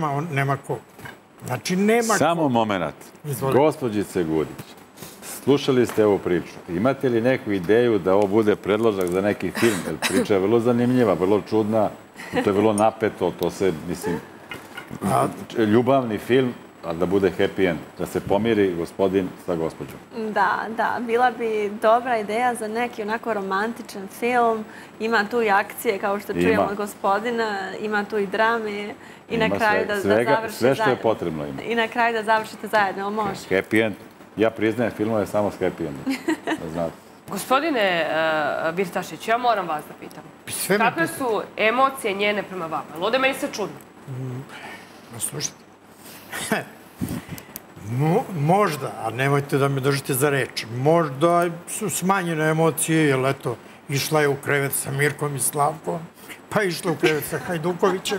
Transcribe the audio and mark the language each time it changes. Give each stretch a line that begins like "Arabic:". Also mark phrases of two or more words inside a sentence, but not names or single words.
Serbian: Pa nema ko. Znači, nema ko. Samo moment. Gospođice Gudić, slušali ste ovu priču. Imate li neku ideju da ovo bude predložak za neki film? Jer priča je vrlo zanimljiva, vrlo čudna, to je vrlo napeto, to se, mislim, ljubavni film, a da bude
English: happy end,
Serbian: da se pomiri gospodin sa gospođom. Da, bila bi dobra ideja za neki onako romantičan film. Ima tu i akcije, kao što čujemo od gospodina, ima tu i drame i na kraju da završite zajedno. Sve što je potrebno ima. I na kraju da završite zajedno, može.
English: Happy end.
Serbian: Ja priznajem filmove samo s
English: happy endom,
Serbian: da znate. Gospodine Birtašić, ja moram vas da pitam. Kakve su emocije njene prema vama? Lode, meni se čudno. Slušajte. Možda, a nemojte da me držite za reč, možda su smanjene emocije, jer eto, išla je u krevet sa Mirkom i Slavkom, pa išla u krevet sa Hajdukovićem.